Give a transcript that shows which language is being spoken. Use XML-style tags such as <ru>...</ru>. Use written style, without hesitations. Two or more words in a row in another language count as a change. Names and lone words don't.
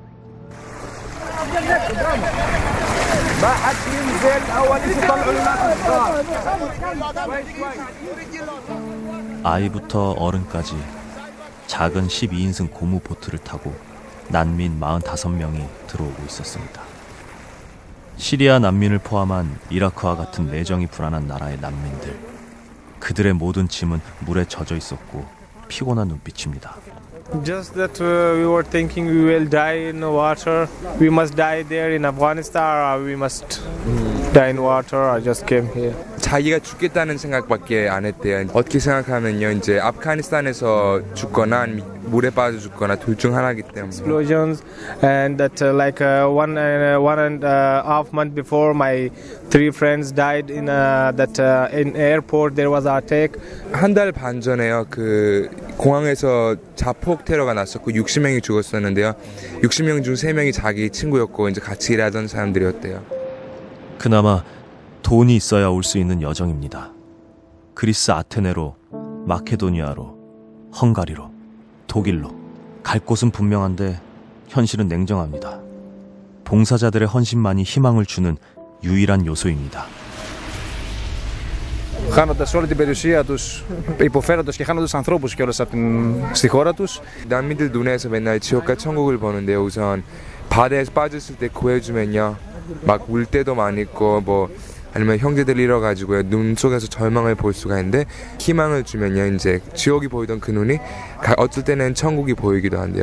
<ko>아이부터 어른까지 작은 12인승 고무 보트를 타고 난민 45명이 들어오고 있었습니다. 시리아 난민을 포함한 이라크와 같은 내정이 불안한 나라의 난민들. 그들의 모든 짐은 물에 젖어 있었고 피곤한 눈빛입니다.</ko> <en>Just that we were thinking we will die in water. We must die there in Afghanistan or we must die in water. I just came here.</en> <ko>자기가 죽겠다는 생각밖에 안 했대요. 어떻게 생각하면요, 이제 아프가니스탄에서 죽거나 물에 빠져 죽거나 둘 중 하나이기 때문에.</ko> <en>Explosions and that like one and a half month before my three friends died in that in airport there was an attack.</en> <ko>한 달 반 전에요, 그 공항에서 자폭 테러가 났었고 60명이 죽었었는데요. 60명 중 3명이 자기 친구였고 이제 같이 일하던 사람들이었대요. 그나마 돈이 있어야 올 수 있는 여정입니다. 그리스 아테네로, 마케도니아로, 헝가리로, 독일로 갈 곳은 분명한데 현실은 냉정합니다. 봉사자들의 헌신만이 희망을 주는 유일한 요소입니다.</ko> <el>Χάνοντας όλη την περιουσία τους, υποφέροντας και χάνοντας ανθρώπους κιόλας στη χώρα τους.</el> <ko>난민들 눈에서 맨날 지옥과 천국을 보는데요. 우선 바다에 빠졌을 때 구해주면요, 막 울 때도 많이 있고 뭐 아니면 형제들 잃어가지고요, 눈 속에서 절망을 볼 수가 있는데 희망을 주면요, 이제 지옥이 보이던 그 눈이 어쩔 때는 천국이 보이기도 한대요.</ko>